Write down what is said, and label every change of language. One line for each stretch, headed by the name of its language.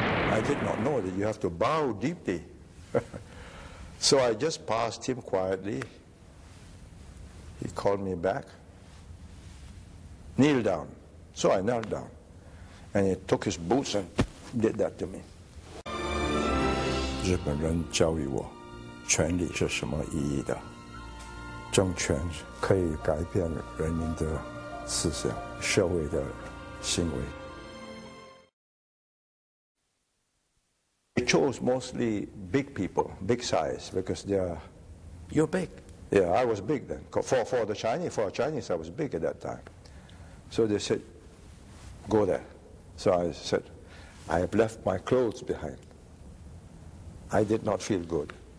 English: I did not know that you have to bow deeply. So I just passed him quietly. He called me back. Kneel down. So I knelt down. And he took his boots and did that to me.
Chinese: 日本人教育我，权力是什么意义的？政权可以改变人民的思想、社会的行为。
English: They chose mostly big people, big size, because you're big. Yeah, I was big then. For the Chinese, for a Chinese, I was big at that time. So they said, go there. So I said, I have left my clothes behind. I did not feel good.